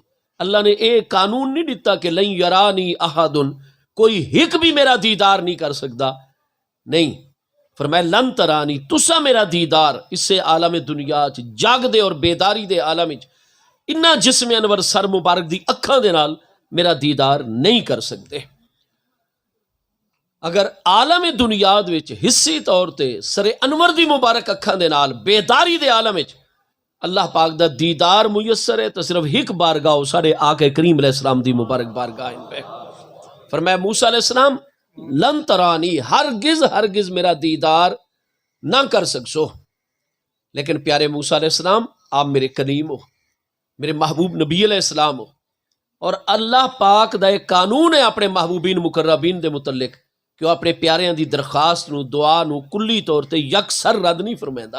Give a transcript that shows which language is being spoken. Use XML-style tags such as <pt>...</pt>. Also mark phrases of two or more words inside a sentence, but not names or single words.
<skr>اللہ نے ایک قانون نہیں دیتا کہ</skr> <ar>لن یرانی احد،</ar> <skr>کوئی ہک بھی میرا دیدار نہیں کر سکتا، نہیں، فرمایا</skr> <ar>لن ترانی،</ar> <skr>تسا میرا دیدار اس سے عالم دنیا جاگ دے اور بیداری دے عالم انہاں جسم انور سر مبارک دی اکھاں دے نال میرا دیدار نہیں کر سکتے۔ اگر عالم دنیا وچ حصی طور تے سر انور دی مبارک اکھاں دے نال بیداری دے عالم وچ اللہ پاک دا دیدار میسر ہے تو صرف ایک بارگاہ ساڑھے آقا کریم علیہ السلام دی مبارک بارگاہ ان پہ۔ فرمایا موسیٰ علیہ السلام</skr> <ar>لن ترانی،</ar> <skr>ہرگز میرا دیدار نہ کر سکسو، لیکن پیارے موسیٰ علیہ السلام آپ میرے کلیم ہو، میرے محبوب نبی علیہ السلام ہو، اور اللہ پاک دا ایک قانون ہے اپنے محبوبین مقربین دے متعلق کہ وہ اپنے پیاریاں دی درخواست نو دعا نو کلی طور تے یکسر رد نہیں فرمائندا۔</skr>